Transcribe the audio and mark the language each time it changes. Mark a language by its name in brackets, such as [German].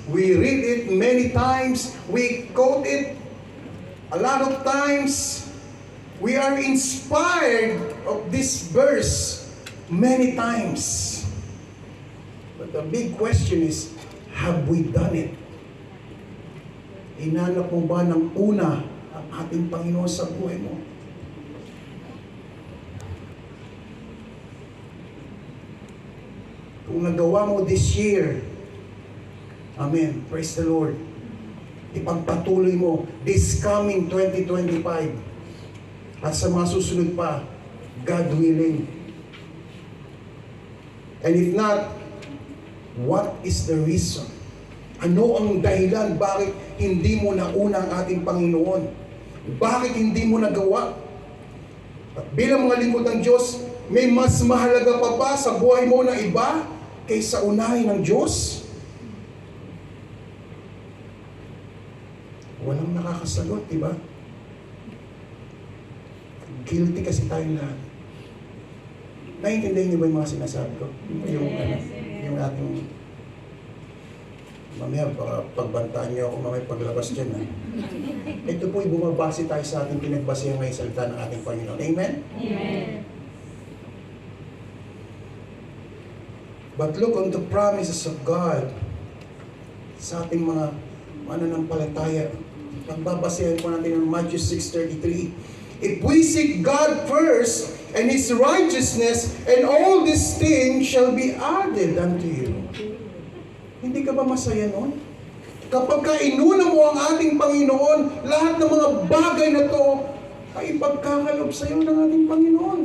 [English] We read it many times. We quote it a lot of times. We are inspired of this verse many times. But the big question is, have we done it? [Filipino] Hinanap mo ba ng una ang ating Panginoon sa buhay mo? Kung nagawa mo [English] this year, [Filipino] amen, [English] praise the Lord, [Filipino] ipagpatuloy mo [English] this coming [Filipino] 2025 at sa mga susunod pa, [English] God willing. And if not, what is the reason? [Filipino] Ano ang dahilan bakit hindi mo nauna ang ating Panginoon? Bakit hindi mo nagawa? At bilang mga lingkod ng Diyos, may mas mahalaga pa ba sa buhay mo na iba kaysa unahin ng Diyos? Walang nakakasagot, di ba? Guilty kasi tayong lahat. Naiintindihan niyo ba yung mga sinasabi ko? Yung ating mamaya, pagbantaan niyo ako mamaya paglabas dyan. Ha? Ito po'y bumabase tayo sa ating pinagbasihan ngayong salita ng ating Panginoon. Amen? Amen. [English] But look on the promises of God [Filipino] sa ating mga mananampalataya. Pagbabasihan po natin ng Matthew 6:33. [English] If we seek God first and His righteousness, and all these things shall be added unto you. [Filipino] Hindi ka ba masaya nun? Kapag inuna mo ang ating Panginoon, lahat ng mga bagay na to ay ipagkakalob sa iyo ng ating Panginoon.